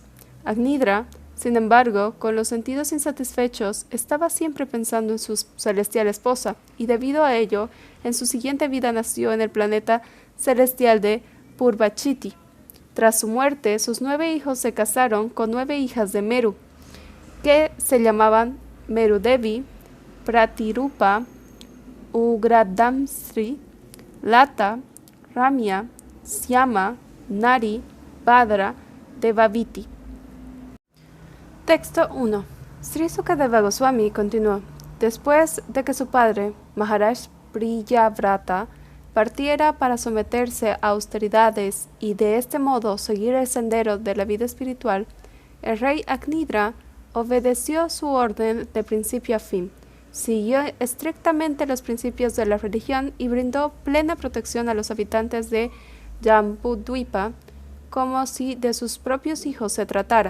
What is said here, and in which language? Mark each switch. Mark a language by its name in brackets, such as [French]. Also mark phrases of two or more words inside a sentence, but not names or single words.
[Spanish] Agnidra, sin embargo, con los sentidos insatisfechos, estaba siempre pensando en su celestial esposa, y debido a ello, en su siguiente vida nació en el planeta celestial de Purvachiti. Tras su muerte, sus 9 hijos se casaron con 9 hijas de Meru, que se llamaban Merudevi, Pratirupa, Ugradamsri, Lata, Ramya, Syama, Nari, Bhadra, Devaviti. Texto 1. Sri Sukadeva Goswami continuó. Después de que su padre, Maharaj Priyavrata, partiera para someterse a austeridades y de este modo seguir el sendero de la vida espiritual, el rey Agnidra obedeció su orden de principio a fin, siguió estrictamente los principios de la religión y brindó plena protección a los habitantes de Jambudvipa, como si de sus propios hijos se tratara.